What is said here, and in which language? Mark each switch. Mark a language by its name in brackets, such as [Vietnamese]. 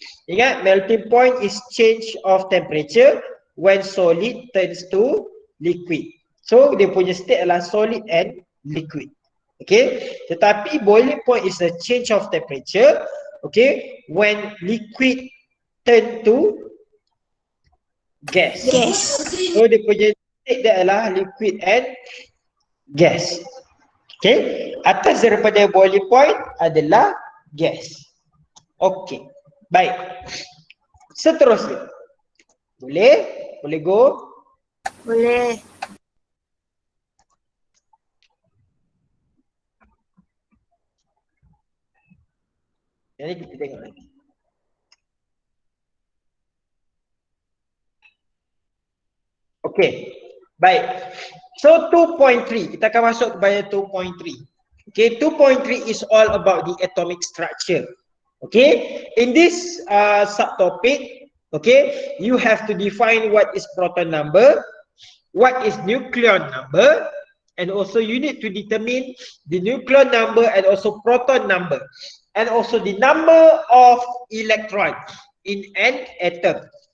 [English] Ingat, melting point is change of temperature when solid turns to liquid. So [Malay] dia punya [English] state [Malay] adalah [English] solid and liquid. Okay, [Malay] tetapi [English] boiling point is a change of temperature. Okay, when liquid turn to gas. Gas. So [Malay] dia punya [English] state [Malay] dia adalah [English] liquid and gas. Okay, [Malay] atas daripada [English] boiling point [Malay] adalah [English] gas. [Malay] Okay, baik. Seterusnya. Boleh? Boleh [English] go? [Malay] Boleh. Jadi kita tengok lagi. Okay, baik. So 2.3, kita akan masuk kepada 2.3. [English] Okay, 2.3 is all about the atomic structure. Okay, in this subtopic, okay, you have to define what is proton number, what is nucleon number, and also you need to determine the nucleon number and also proton number, and also the number of electron in an atom.